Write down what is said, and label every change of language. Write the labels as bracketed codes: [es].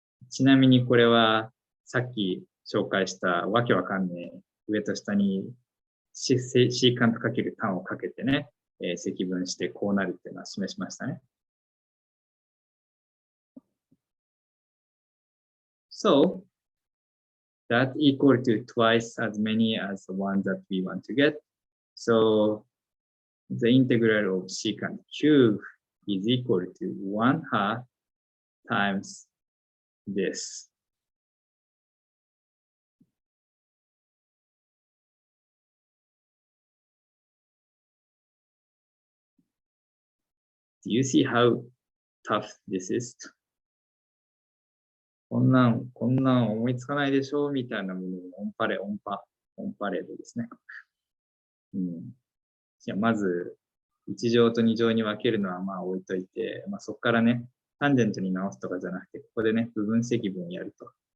[ja] ちなみにこれはさっき紹介したわけわかんねえ上と下にシーカントかける単をかけてね、積分してこうなるっていうのは示しましたね。 [en] So, that equal to twice as many as the one that we want to get. So, the integral of secant cube is equal to 1/2 times this. Do you see how tough this is? [ja] こんなん思いつかないでしょみたいなものをオンパレードですね。じゃあまず、1乗と2乗に分けるのはまあ置いといて、そこからね、タンジェントに直すとかじゃなくて、ここでね、部分積分やると。